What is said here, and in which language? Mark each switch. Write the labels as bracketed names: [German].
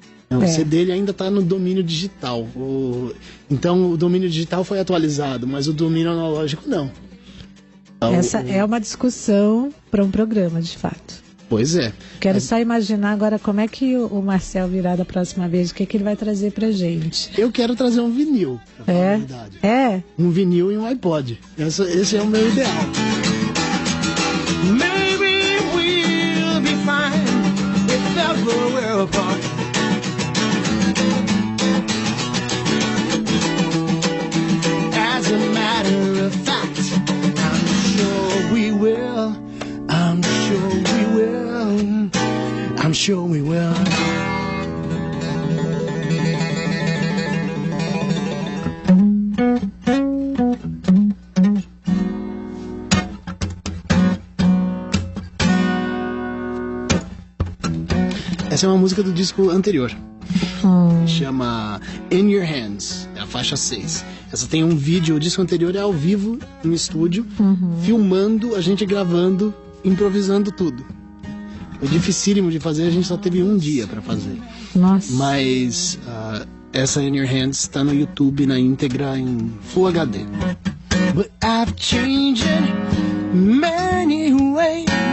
[Portuguese] O CD ele ainda está no domínio digital. Então o domínio digital foi atualizado, mas o domínio analógico não. Então, essa é uma discussão para um programa, de fato. Pois é. Quero só imaginar agora como é que o Marcel virá da próxima vez, o que ele vai trazer pra gente. Eu quero trazer um vinil, pra falar a verdade. Um vinil e um iPod. Esse é o meu ideal. [English] Maybe we'll be fine if ever we're apart. As a matter of fact, I'm sure we will. I'm sure we will. I'm sure we will. [Portuguese] Essa é uma música do disco anterior. Chama In Your Hands, é a faixa 6. Essa tem um vídeo, o disco anterior é ao vivo no estúdio, filmando, a gente gravando, improvisando tudo. Foi dificílimo de fazer, a gente só teve um dia pra fazer. Nossa. Mas essa In Your Hands está no YouTube na íntegra em Full HD. [English] But I've changed in many ways.